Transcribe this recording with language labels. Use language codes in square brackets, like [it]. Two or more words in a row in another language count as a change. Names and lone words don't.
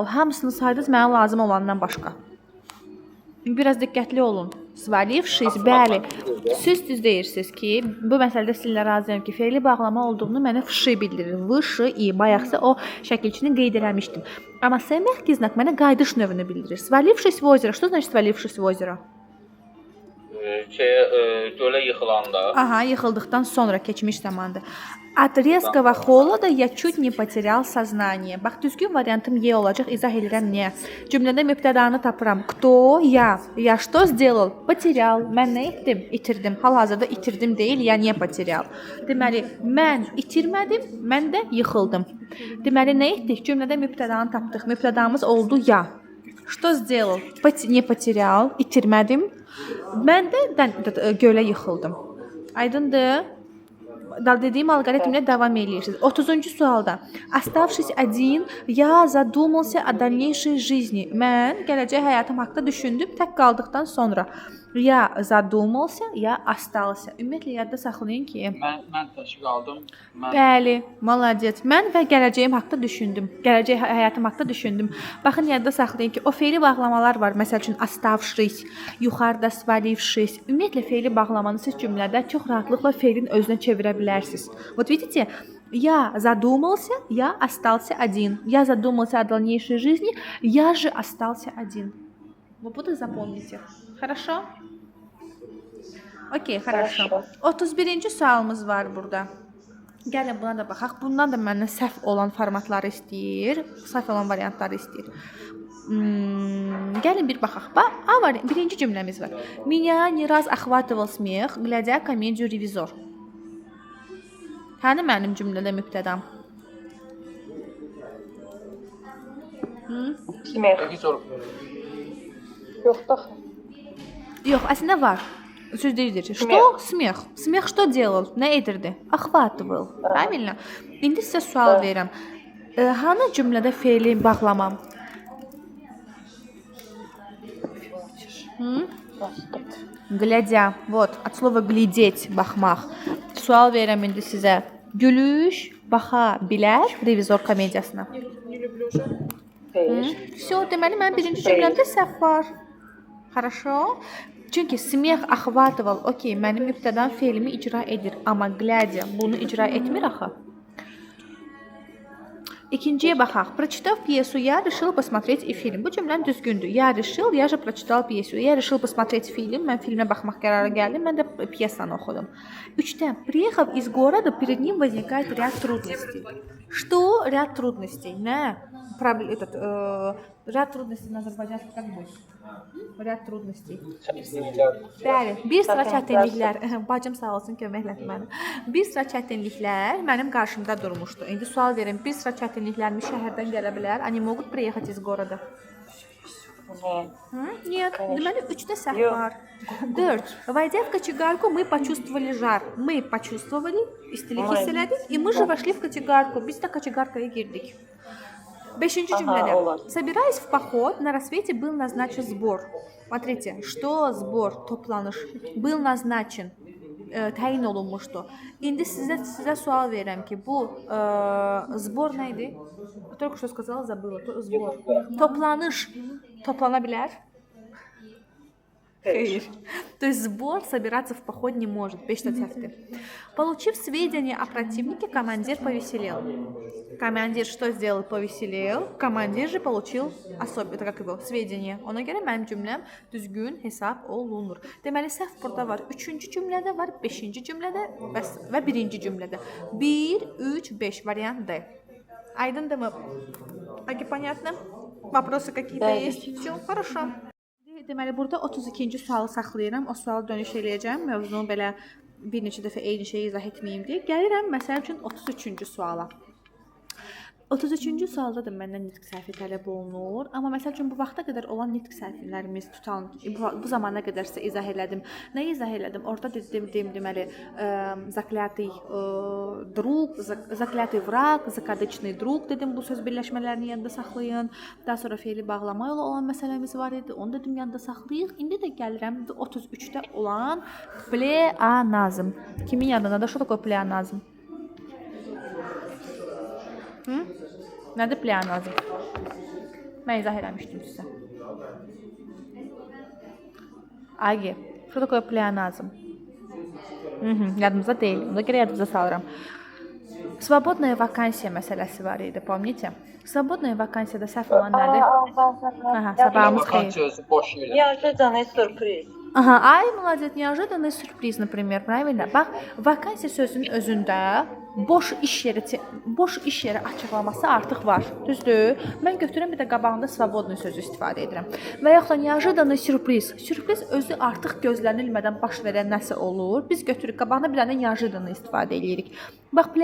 [az] Hamısını saydınız mənə lazım olandan başqa. Biraz diqqətli olun. Свалившись, bəli. Siz düz deyirsiniz ki, bu məsələdə sizinlə razıyam ki, fe'li bağlama olduğunu mənə fşı bildirir. Vşı, i. Bayaqsa o şəkilçini qeyd eləmişdim. Amma S məhki znak mənə qayıdış növünü bildirir. [ru] Свалившись в озеро. Что значит свалившись в озеро? [az] Gölə yıxılanda. Aha, yıxıldıqdan sonra keçmiş zamandır. [ru] От резкого холода я чуть не потерял сознание. [az] Bax, düzgün variantım E olacaq. İzah edirəm niyə. Cümlədə mübtədanı tapıram. [ru] Кто? Я. Я что сделал? Потерял. [az] Mən nə etdim? İtirdim. Hal-hazırda itirdim deyil, ya niyə потерял? Deməli, mən itirmədim, mən də yıxıldım. Deməli, nə etdik? Cümlədə mübtədanı tapdıq. Mübtədamız oldu ya. [ru] Что сделал? Не потерял. [az] İtirmədim. Mən də gölə yıxıldım. Aydındır? Dediyim alqoritmlə davam eləyirsiniz. 30-cu sualda. [ru] Оставшись один, я задумался о дальнейшей жизни. [az] Mən gələcək həyatım haqqında düşündüm tək qaldıqdan sonra. Ya задумался, ya остался. Ümumiyyətlə yadda saxlayın ki, Mən tək qaldım. bəli, молодец. Mən və gələcəyim haqqında düşündüm. Gələcək həyatım haqqında düşündüm. Baxın yadda saxlayın ki, o fe'li bağlamalar var. Məsəl üçün оставшись, yuxarıda свалившись. Ümumiyyətlə fe'li bağlamanı siz cümlədə çox rahatlıqla fe'lin özünə çevirə bilərsiniz. [ru] Вот видите? Я задумался, я остался один. Я задумался о дальнейшей жизни, я же остался один. Вы буду запомните. Хорошо? Okey, хорошо. [az] 31-ci sualımız var burada. Gəlin buna da baxaq. Bundan da məndən səhv olan formatları istəyir. Səhv olan variantları istəyir. Gəlin bir baxaq. Birinci cümləmiz var. Меня не раз охватывал смех, глядя комедию «Ревизор». Hani mənim cümlədə mübtədam? Smeh. Yox da. Yox, əslində var. Söz deyir. [ru] Что? Смех. Смех что делал? [az] Nə edirdi? [ru] Охватывал. Правильно? [az] İndi sizə sual verirəm. Hanı cümlədə fe'li bağlamam? [ru] Глядя. Вот, от слова глядеть, [az] baxmaq. Sual verirəm indi sizə. Gülüş baxa bilər revizor komediyasına. Все, deməli mənim birinci cümləmdə səhv var. [ru] Хорошо? Çünki смех охватывал, [az] okey, mənim mübtədan fe'limi icra edir, amma глядя bunu icra etmir axı. İkinciyə baxaq. [ru] Прочитав пьесу, я решил посмотреть и фильм. [az] Bu cümləm düzgündür. [ru] Я решил, я же прочитал пьесу. Я решил посмотреть фильм. [az] Mən filmə baxmaq qərarı gəldim. Mən də pyesanı oxudum. 3-də. [ru] Приехав из города, перед ним возникает ряд трудностей. Что ряд трудностей? Nə? Ряд трудностей на azərbaycanski как будет? Rədd trudностей. [az] Bəli, bir sıra çətinliklər, bacım sağ olsun kömək elədi mənə. Bir sıra çətinliklər mənim qarşımda durmuşdu. İndi sual verin, bir sıra çətinliklərmi şəhərdən gələ bilər? [ru] Они могут приехать из города? Нет, [az] deməli 3-də səhv var. 4. [ru] Войдя в кочегарку, мы почувствовали жар. Мы почувствовали, [az] istilik hiss elədik, [ru] и мы же вошли в кочегарку. [az] Biz də kочегаркaya girdik. 5-ci cümlədə. [ru] Собираясь в поход, на рассвете был назначен сбор. Смотрите, что сбор, toplanış, был назначен, [az] təyin olunmuşdu. İndi sizə sual verirəm ki, bu sbor nə idi? [ru] Только что сказала, забыла. Сбор. [az] Toplanış toplana bilər? [ru] То есть сбор собираться в поход не может. [az] 5-də səhvdir. [ru] Получив сведения о противнике, командир повеселел. Командир что сделал? Повеселел. Командир же получил сведения. [az] Ona görə mənim cümləm düzgün hesab olunur. Deməli səhv burada var. 3-cü cümlədə var, 5-ci cümlədə və 1-ci cümlədə. 1, 3, 5 variant D. Aydındırmı? [ru] Понятно? Вопросы какие-то есть? Все, хорошо. [az] Deməli burada 32-ci sualı saxlayıram. O sualı dönüş eləyəcəm. Mövzunu belə bir neçə dəfə eyni şeyi izah etməyim deyə. Gəlirəm məsəl üçün 33-cü suala. 33-cü sualda da məndən nitq səhvi tələb olunur. Amma məsəl üçün bu vaxta qədər olan nitq səhvlərimiz tutan, bu zamana qədər sizə izah elədim. Nəyi izah elədim? Orada dedim deməli, [ru] заклятый друг, заклятый враг, закадычный друг dedim. [az] Bu söz birləşmələrini yadda saxlayın. Daha sonra fe'li bağlama ilə olan məsələmiz var idi. Onu dedim yadda saxlayıq. İndi də gəlirəm 33-də olan pleonazm. Kimin yadında da [ru] что такое [az] pleonazm? Nədir pleonazm? Mən izah eləmişdim sizə. Agi, [ru] что такое [az] pleonazm? Yadımızda deyil. Ona görə yadımıza salıram. [ru] Свободная вакансия [az] məsələsi var idi, [ru] помните? Свободная вакансiyada [az] səhv olan nədir? Aha, sabahımız xeyir. [ru] Неожиданный сюрприз. Aha, ay, молодец, неожиданный sürpriz, например, правильно? [az] Bax, vakansiya sözünün özündə boş iş yeri açıqlaması artıq var. Düzdür? Mən götürürəm bir də qabağında свободный sözü istifadə edirəm. Və yaxud da неожиданный sürpriz. Sürpriz özü artıq gözlənilmədən baş verən nəsə olur. Biz götürürük qabağına bir dənə неожиданный istifadə edirik.